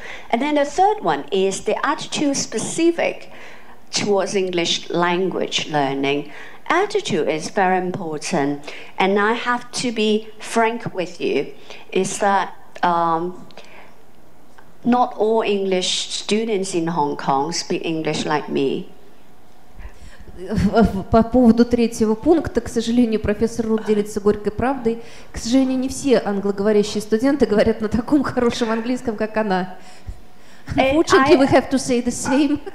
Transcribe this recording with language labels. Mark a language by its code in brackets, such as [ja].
[en] And then the third one is the attitude specific towards English language learning. Attitude is very important, and I have to be frank with you, is that not all English students in Hong Kong speak English like me. [ru] По поводу третьего пункта, к сожалению, профессор Рут делится горькой правдой. К сожалению, не все англоговорящие студенты говорят на таком хорошем английском, как она. [en] Unfortunately, we have to say the same.